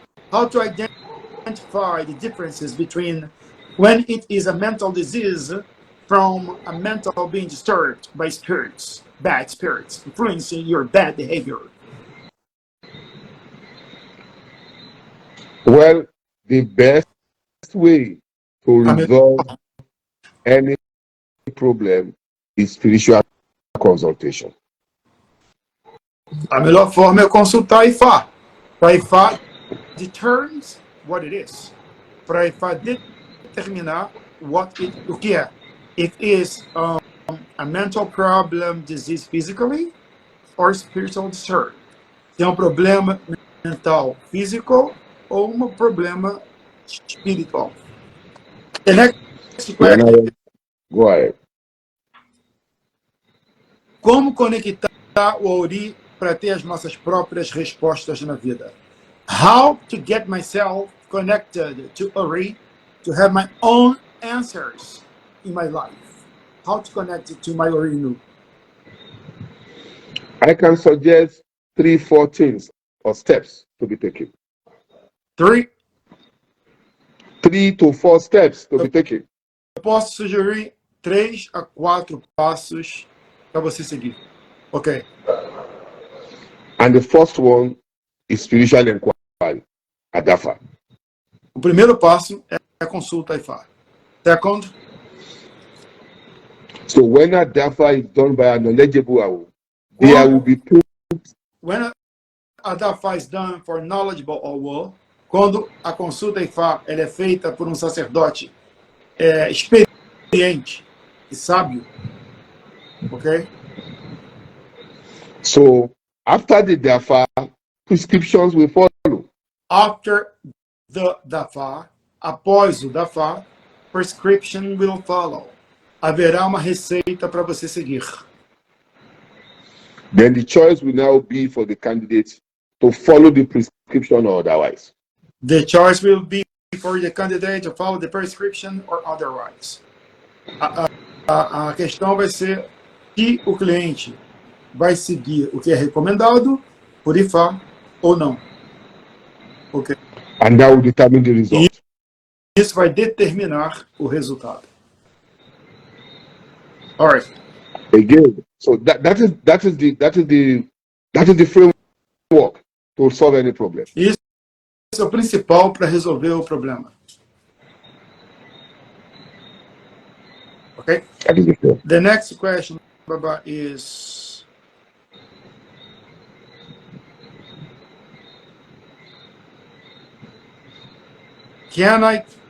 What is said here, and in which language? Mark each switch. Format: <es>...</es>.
<en>How to identify the differences between when it is a mental disease from a mental being disturbed by spirits, bad spirits, influencing your bad behavior. Well, the best way to resolve any problem is spiritual consultation.</en> <pt>A melhor forma é consultar a Ifá. Para a Ifá</pt> <en>determines what it is.</en> <pt>Para a Ifá determinar o que é.</pt> <en>It is a mental problem, disease physically, or spiritual disorder.</en> <pt>Se é problema mental físico ou problema espiritual.</pt> <en>The next question. Go ahead.</en> <pt>Como conectar o Ori para ter as nossas próprias respostas na vida?</pt> <en>How to get myself connected to Ori to have my own answers in my life? How to connect it to my Orinu? I can suggest 3-4 things or steps to be taken. 3 to 4 steps to be taken.</en> <pt>Eu posso sugerir 3 a 4 passos para você seguir.</pt> <en>Ok. And the first one is spiritual inquiry, Adafa.</en> <pt>O primeiro passo é a consulta a Ifá.</pt> <en>Second, so when Adafa is done by a knowledgeable Awo, there will be proof. When Adafa is done for knowledgeable Awo,</en> <pt>quando a consulta a Ifá ela é feita por sacerdote experiente e sábio, ok?</pt> <en>So after the Dafa, prescriptions will follow. After the Dafa,</en> <pt>após o Dafa,</pt> <en>prescription will follow.</en> <pt>Haverá uma receita para você seguir.</pt> <en>Then the choice will now be for the candidate to follow the prescription or otherwise. The choice will be for the candidate to follow the prescription or otherwise.</en> <pt>A questão vai ser se o cliente vai seguir o que é recomendado por Ifá ou não.</pt> <en>Okay. And that will determine the result.</en> <pt>E isso vai determinar o resultado.</pt> <en>All right. Again, so that is the framework to solve any problem.</en> <pt>Isso é o principal para resolver o problema.</pt> <en>Okay. The next question, Baba, is can I</en>